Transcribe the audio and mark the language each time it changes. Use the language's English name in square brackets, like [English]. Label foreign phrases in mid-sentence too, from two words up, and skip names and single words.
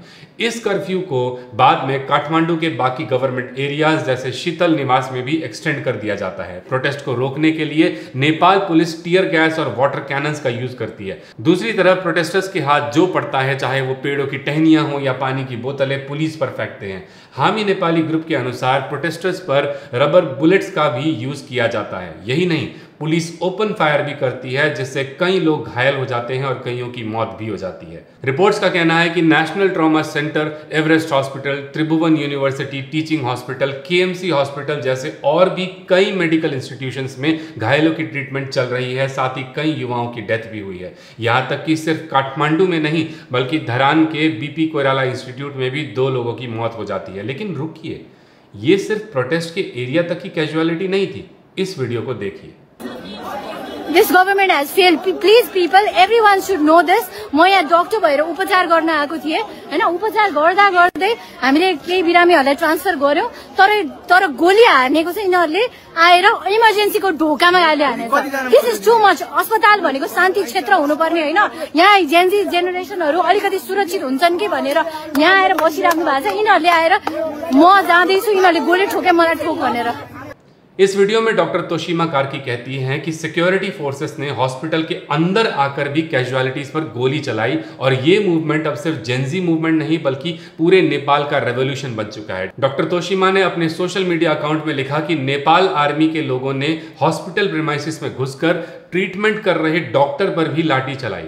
[Hindi] इस कर्फ्यू को बाद में काठमांडू के बाकी [English] government areas [Hindi] जैसे शीतल निवास में भी एक्सटेंड कर दिया जाता है। प्रोटेस्ट को रोकने के लिए नेपाल पुलिस [English] tear gas [Hindi] और [English] water cannons [Hindi] का यूज करती है। दूसरी तरफ प्रोटेस्टर्स के हाथ जो पड़ता है, चाहे वो पेड़ों की टहनियां हो या पानी की बोतलें, पुलिस पर फेंकते हैं। हामी नेपाली ग्रुप के अनुसार प्रोटेस्टर्स पर [English] rubber bullets [Hindi] का भी यूज किया जाता है। यही नहीं, पुलिस [English] open fire [Hindi] भी करती है जिससे कई लोग घायल हो जाते हैं और कईयों की मौत भी हो जाती है। रिपोर्ट्स का कहना है कि नेशनल ट्रॉमा सेंटर, एवरेस्ट हॉस्पिटल, त्रिभुवन यूनिवर्सिटी टीचिंग हॉस्पिटल, केएमसी हॉस्पिटल जैसे और भी कई [English] medical institutions [Hindi] में घायलों की ट्रीटमेंट चल रही है, साथ ही कई युवाओं की डेथ भी हुई है। यहाँ तक कि सिर्फ काठमांडू में नहीं बल्कि धरान के बीपी कोइराला इंस्टीट्यूट में भी 2 लोगों की मौत हो जाती है। लेकिन रुकिए, ये सिर्फ प्रोटेस्ट के एरिया तक की कैजुअलिटी नहीं थी। इस वीडियो को देखिए। [English] This government has failed. Please people, everyone should know this. [Nepali] म यहाँ डाक्टर भएर उपचार गर्न आएको थिएँ हैन। उपचार गर्दा गर्दै हामीले केही बिरामीहरुलाई ट्रान्सफर गर्यौं, तर गोली हानेको चाहिँ यिनीहरुले आएर इमर्जेन्सीको ढोकामा गाली हानेछ। [English] This is too much. [Nepali] अस्पताल भनेको शान्ति क्षेत्र हुनुपर्ने हैन। यहाँ [English] GenZ generations [Nepali] अलिकति सुरक्षित हुन्छन् कि भनेर यहाँ आएर बसिराख्नु भएको छ। यिनीहरुले आएर म जाँदै छु, यिनीहरुले गोली ठोके मलाई ठोक भनेर। [Hindi] इस वीडियो में डॉक्टर तोशीमा कार्की कहती हैं कि [English] security forces [Hindi] ने हॉस्पिटल के अंदर आकर भी कैजुअलिटीज पर गोली चलाई और ये मूवमेंट अब सिर्फ [English] GenZ movement [Hindi] नहीं बल्कि पूरे नेपाल का रेवोल्यूशन बन चुका है। डॉक्टर तोशीमा ने अपने [English] social media account [Hindi] में लिखा कि नेपाल आर्मी के लोगों ने [English] hospital premises [Hindi] में घुसकर ट्रीटमेंट कर रहे डॉक्टर पर भी लाठी चलाई।